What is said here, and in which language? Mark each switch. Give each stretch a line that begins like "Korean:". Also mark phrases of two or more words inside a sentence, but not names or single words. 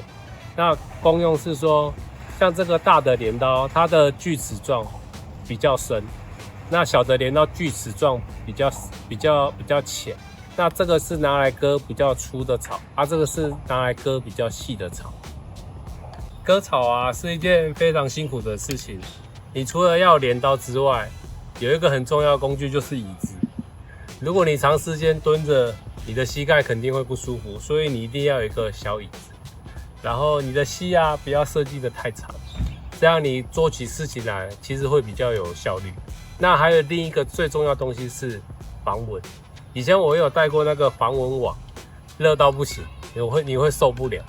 Chinese: 那功用是說，像這個大的鐮刀，它的锯齒狀比較深；那小的鐮刀锯齒狀比較淺。那這個是拿來割比較粗的草，啊，這個是拿來割比較細的草。割草啊，是一件非常辛苦的事情。你除了要鐮刀之外，有一個很重要的工具就是椅子。如果你長時間蹲着，你的膝蓋肯定會不舒服，所以你一定要有一個小椅子。然後你的膝啊，不要設計得太長，這樣你做起事情來其實會比較有效率。那還有另一個最重要的東西是防蚊。以前我有帶過那個防蚊網，熱到不行，你會受不了。